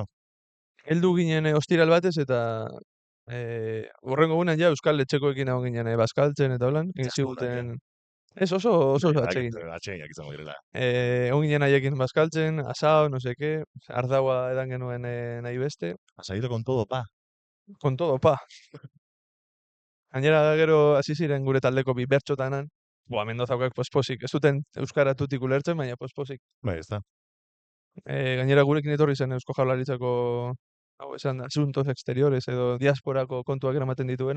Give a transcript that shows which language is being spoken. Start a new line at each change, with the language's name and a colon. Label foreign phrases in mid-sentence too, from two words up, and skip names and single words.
Basque: Heldu ginen ostiral batez eta hurrengo egunean ja Euskal Etxekoekin egon ginen bazkaltzen eta holan. Egin ziguten... Ez oso atsegin. Atseginak izango direla. Egon ginen haiekin bazkaltzen, asao,
Spanish: no seke,
Basque: ardaua edan genuen nahi beste.
Spanish: Has ido con todo, pa. Con todo, pa.
Basque: Gainera gero hasi ziren gure taldeko bi bertxotanan. Mendozakoak pospozik. Ez zuten euskara tutik ulertzen, baina pospozik. Bai, ez da. Gainera gurekin etorri zen Eusko Jaurlaritzako hau esan
Spanish: asuntos exteriores
Basque: edo diasporako kontuak eramaten dituena.